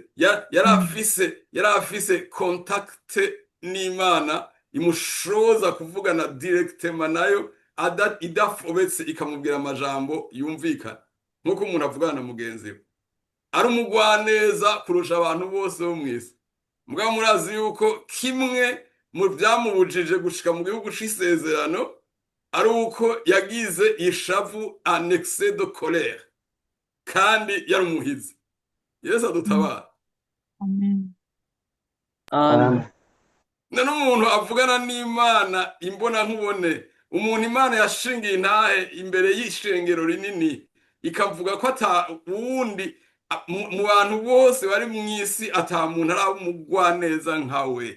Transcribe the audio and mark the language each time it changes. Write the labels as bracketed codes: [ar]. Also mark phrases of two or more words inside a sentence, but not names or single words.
[rn] yari afise contact n'Imana imushoza kuvugana directement nayo idafobetse ikamubwira amajambo yumvikana nkuko umuntu avugana na mugenzi we. Ari umugwaneza kurusha abantu bose bo mw'isi. Mugabo murazi yuko kimwe mu byamubujije gushika mu gihugu c'isezerano ari uko yagize ishavu [fr] un excès de colère [rn] kandi yari umuhizi. Yesu adutabara. Amen. None umuntu avugana n'Imana imbona nkubone umuntu Imana yashingiye intahe imbere y'ishengero rinini ikavuga ko ata wundi mu bantu bose bari mw'isi ata muntu ari umugwaneza nkawe.